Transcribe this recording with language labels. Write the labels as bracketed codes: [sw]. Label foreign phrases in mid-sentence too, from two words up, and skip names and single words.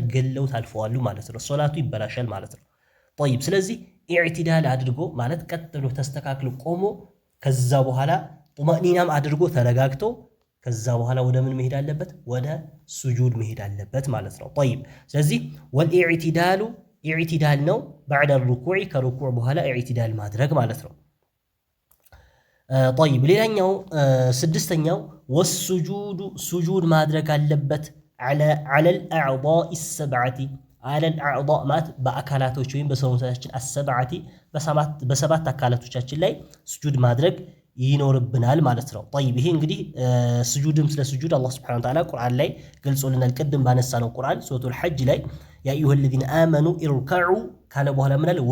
[am] ገለውት አልፈዋሉ ማለት ነው። ሶላቱ ይበላሻል ማለት ነው። طيب ስለዚህ ኢዕቲዳል አድርጎ ማለት ቀጥ ብሎ ተስተካክሎ ቆሞ ከዛ በኋላ ጡማእኒናም አድርጎ ተረጋግቶ ከዛ በኋላ ወደ ምን መሄድ አለበት? ወደ ስጁድ መሄድ አለበት ማለት ነው። طيب ስለዚህ ወልኢዕቲዳሉ ኢዕቲዳል ነው [ar] بعد الركوع [am] ከሩኩዕ በኋላ ኢዕቲዳል ማድረግ ማለት ነው። طيب ሌላኛው ስድስተኛው ወስጁዱ ሱጁድ ማድረግ አለበት [ar] على الأعضاء السبعة على الأعضاء [am] ማለት በአካላቶች ወይም በሰውነታችን السبعة በሰባት አካላቶቻችን ላይ ሱጁድ ማድረግ ይኖርብናል ማለት ነው። طيب ይሄ እንግዲህ ስጁድም ስለ ስጁድ አላህ [ar] سبحانه وتعالى [am] ቁርአን ላይ ገልጾልናል። ቅድም ባነሳነው ቁርአን ሱረቱል ሐጅ ላይ [ar] يا أيها الذين آمنوا اركعوا [am] ካለ በኋላ ምን አለ?